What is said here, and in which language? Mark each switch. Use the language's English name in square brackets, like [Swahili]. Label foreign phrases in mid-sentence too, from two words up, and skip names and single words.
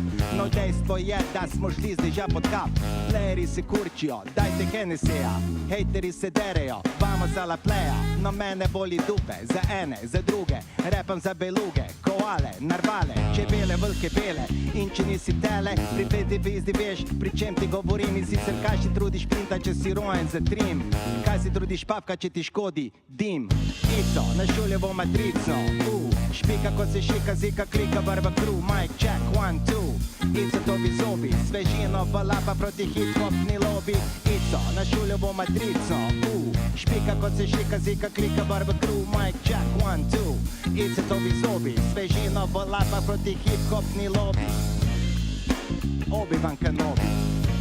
[Slovenian] no dejstvo je, da smo šli zdaj že pod kap, playeri se kurčijo, dajte Hennessyja, hejteri se derejo, [Spanish] vamos a la playa, [Slovenian] no mene boli dupe, za ene, za druge, repam za beluge, koale, narvale, čebele, vlke bele, in če nisi tele, pri peti pizdi veš, pri čem ti govorim, in sicer kaj si trudiš pinta, če si rojen za trim, kaj si trudiš papka, če ti škodi dim, Ico, na šuljevo matrico, špika kot se šika, zika, klika, barba crew, [English] mic check, [Slovenian] 1, 2, Ico dobi zobi, svežino valapa proti hip-hopni lobi, Ico, na šuljevo matrico, špika kot se šika, zika, klika, barba crew, [English] mic check, [Slovenian] 1, 2, Ico dobi zobi, svežino valapa proti hip-hopni lobi, Obi-Wan Kenobi.